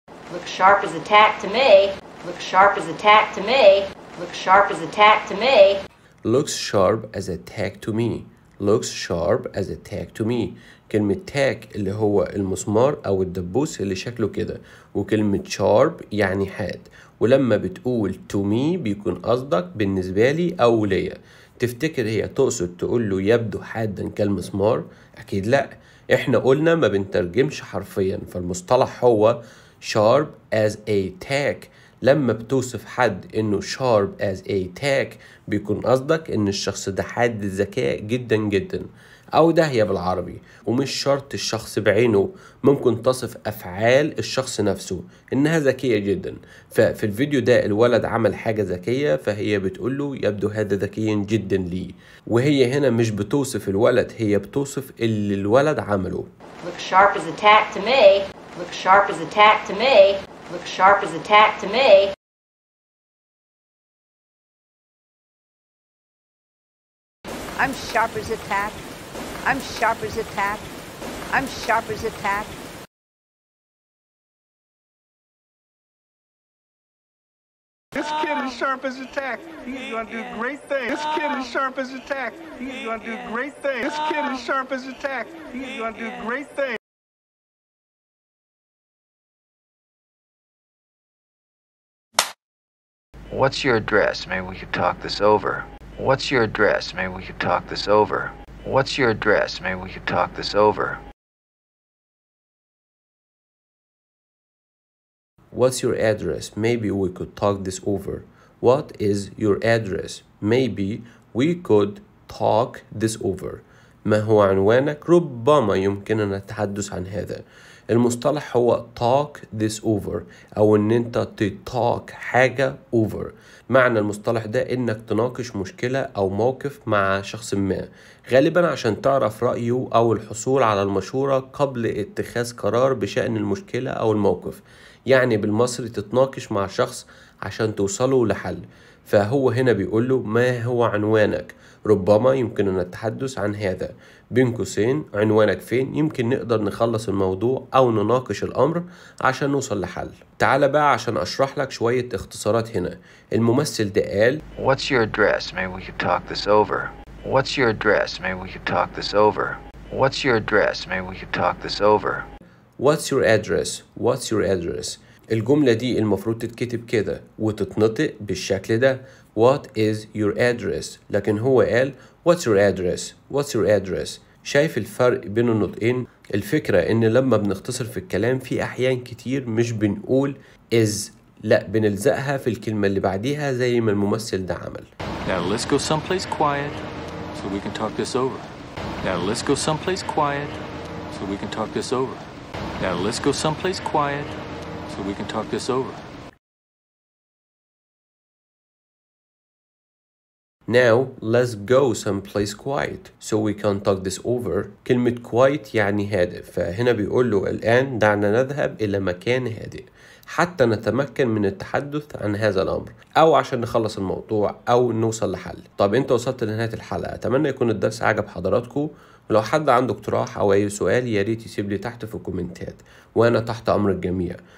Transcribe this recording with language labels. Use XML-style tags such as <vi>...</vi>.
<en>Looks sharp as a tack to me. Looks sharp as a tack to me. Looks sharp as a tack to me. Looks sharp as a tack to me. Looks sharp as a tack to me.</en> <ar>كلمة tack اللي هو المسمار أو الدبوس اللي شكله كده، وكلمة sharp يعني حاد، ولما بتقول</ar> <en>to me</en> <ar>بيكون قصدك بالنسبة لي أو ليا. تفتكر هي تقصد تقول له يبدو حادا كالمسمار؟ أكيد لأ، إحنا قلنا ما بنترجمش حرفيا، فالمصطلح هو</ar> <en>sharp as a tack.</en> <ar>لما بتوصف حد انه</ar> <en>sharp as a tack</en> <ar>بيكون قصدك ان الشخص ده حاد الذكاء جدا جدا، او داهية بالعربي. ومش شرط الشخص بعينه، ممكن تصف افعال الشخص نفسه انها ذكية جدا. ففي الفيديو ده الولد عمل حاجة ذكية، فهي بتقوله يبدو هذا ذكيا جدا لي، وهي هنا مش بتوصف الولد، هي بتوصف اللي الولد عمله.</ar> <en>Looks sharp as a tack to me. Looks sharp as a tack to me. Looks sharp as a tack to me. I'm sharp as a tack. I'm sharp as a tack. I'm sharp as a tack. This kid is sharp as a tack. He's gonna do great things. This kid is sharp as a tack. He's gonna do great things. This kid is sharp as a tack. He's gonna do great things. What's your address? Maybe we could talk this over. What's your address? Maybe we could talk this over. What's your address? Maybe we could talk this over. What's your address? Maybe we could talk this over. What is your address? Maybe we could talk this over.</en> <ar>ما هو عنوانك؟ ربما يمكننا التحدث عن هذا. المصطلح هو</ar> <en>talk this over،</en> <ar>أو إن أنت talk حاجة over. معنى المصطلح ده إنك تناقش مشكلة أو موقف مع شخص ما، غالبا عشان تعرف رأيه أو الحصول على المشورة قبل اتخاذ قرار بشأن المشكلة أو الموقف. يعني بالمصري تتناقش مع شخص عشان توصلوا لحل. فهو هنا بيقوله ما هو عنوانك؟ ربما يمكننا التحدث عن هذا. بين قوسين عنوانك فين؟ يمكن نقدر نخلص الموضوع أو نناقش الأمر عشان نوصل لحل. تعال بقى عشان أشرح لك شوية اختصارات هنا. الممثل ده قال</ar> <en>What's your address? Maybe we could talk this over. What's your address? Maybe we could talk this over. What's your address? Maybe we could talk this over. What's your address? What's your address?</en> <ar>الجملة دي المفروض تتكتب كده وتتنطق بالشكل ده</ar> <en>What is your address؟</en> <ar>لكن هو قال</ar> <en>What's your address؟</en> <ar>What's your address؟ شايف الفرق بين النطقين؟ الفكرة إن لما بنختصر في الكلام في أحيان كتير مش بنقول is، لا بنلزقها في الكلمة اللي بعديها زي ما الممثل ده عمل.</ar> <en>Now let's go someplace quiet so we can talk this over. Now let's go someplace quiet so we can talk this over. Now let's go someplace quiet so we can talk this over. Now let's go someplace quiet so we can talk this over.</en> <ar>كلمة quiet يعني هادئ، فهنا بيقول له الآن دعنا نذهب إلى مكان هادئ. حتى نتمكن من التحدث عن هذا الأمر، أو عشان نخلص الموضوع أو نوصل لحل. طب أنت وصلت لنهاية الحلقة، أتمنى يكون الدرس عجب حضراتكم. ولو حد عنده اقتراح أو أي سؤال ياريت يسيب لي تحت في الكومنتات، وأنا تحت أمر الجميع.</ar>